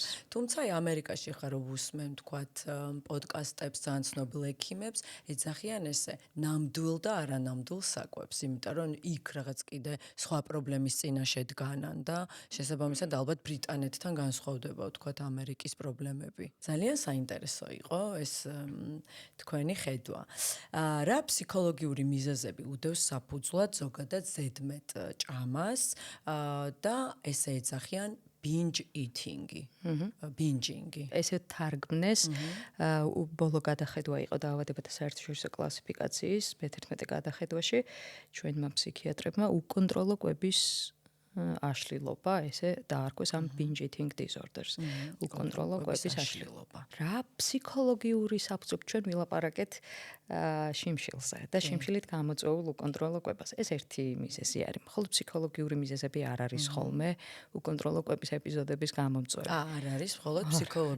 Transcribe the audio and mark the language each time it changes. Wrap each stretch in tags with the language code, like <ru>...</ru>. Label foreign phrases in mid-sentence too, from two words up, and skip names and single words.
<ka>თუმცა აი ამერიკაში ხარ უსმენ თქვათ პოდკასტებს ძალიან ცნობილ ექიმებს ეძახიან ესე ნამდვილ და არანამდვილ საკვებს, იმიტომ რომ იქ რაღაც კიდე სხვა პრობლემის წინაშე დგანან და შესაბამისად ალბათ ბრიტანეთთან განსხვავდება თქვათ ამერიკის პრობლემები. ძალიან საინტერესო იყო ეს თქვენი ხედვა. რა ფსიქოლოგიური მიზეზები უდევს საფუძვლად ზოგადად ზედმეტ ჭამას და ესე ეძახიან</ka> <en>binge eating-</en> <ka>ი, binging-ი. ესე თარგმნეს ბოლო გადახედვა იყო დაავადებათა საერთაშორისო კლასიფიკაციის მე-11 გადახედვაში ჩვენმა ფსიქიატრებმა უკონტროლო კვების აშლილობა ესე დაარქვეს ამ</ka> <en>binge eating disorders.</en> <ka>უკონტროლო კვების აშლილობა. რა ფსიქოლოგიური საფუძვლები ჩვენ ვილაპარაკეთ შიმშილზე და შიმშილით გამოწვეულ უკონტროლო კვებას. ეს ერთი მიზეზი არის. მხოლოდ ფსიქოლოგიური მიზეზები არ არის ხოლმე უკონტროლო კვების ეპიზოდების გამომწვევი. არ არის მხოლოდ ფსიქოლოგიური.</ka>